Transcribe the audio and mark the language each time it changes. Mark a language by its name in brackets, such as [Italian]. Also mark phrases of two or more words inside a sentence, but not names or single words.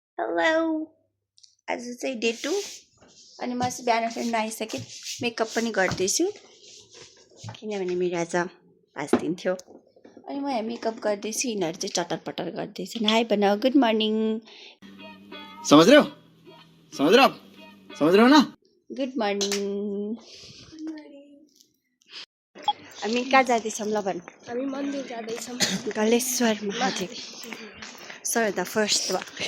[Nepali] हेलो आज चाहिँ डे 2 अनि म चाहिँ बिहान फेरि नआइसकेँ मेकअप पनि गर्दैछु किनभने मेरो आज 5 दिन थियो अनि म यहाँ मेकअप गर्दैछु यिनीहरू चाहिँ चटर पटर गर्दैछन् हाई बनाऊ [English] good morning [Hindi] समझ रहे हो ना [English] good morning [Nepali] हामी कहाँ जाँदैछौँ ल भन् हामी मन्दिर जाँदैछौँ गलेश्वर महादेव सर द फर्स्ट वा